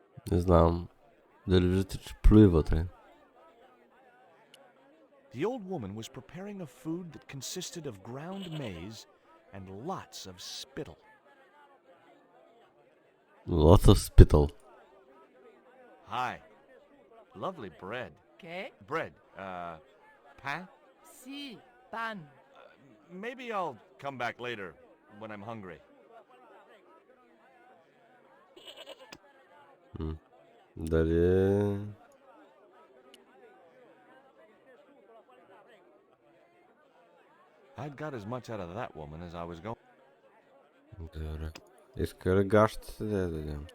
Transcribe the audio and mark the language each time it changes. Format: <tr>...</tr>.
<bg>Не знам дали виждате, че плюи вътре.</bg> <en>The old woman was preparing a food that consisted of ground maize and lots of spittle. Lots of spittle. Hi. Lovely bread. Okay? Bread. Pain?</en> <es>Si, pan.</es> <en>Maybe I'll come back later when I'm hungry.</en> <bg>Дали...</bg> <en>I'd got as much out of that woman as I was going.</en> <bg>Добре. Иска ли гащите да я дадем?</bg>